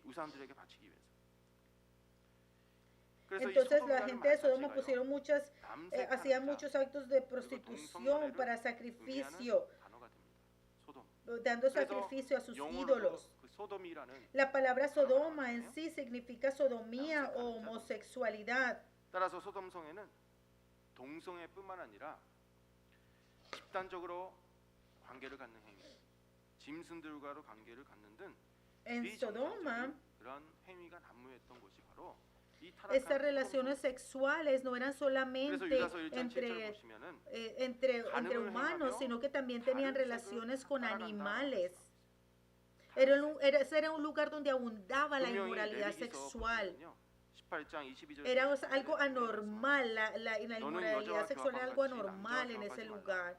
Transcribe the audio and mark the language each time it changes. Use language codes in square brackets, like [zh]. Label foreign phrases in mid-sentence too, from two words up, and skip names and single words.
[es] Entonces la gente de Sodoma hacían muchos actos de prostitución para sacrificio, dando sacrificio a sus ídolos. La palabra Sodoma en sí significa sodomía o homosexualidad. [ko] 따라서 소돔성에는 동성애뿐만 아니라 집단적으로 관계를 갖는 행위, 짐승들과로 관계를 갖는 등 비정상적인 그런 행위가 난무했던 곳이 바로 [es] estas relaciones sexuales no eran solamente entre humanos, sino que también tenían relaciones con animales. Ese era un lugar donde abundaba la inmoralidad sexual. Era algo anormal, la inmoralidad sexual era algo anormal en ese lugar.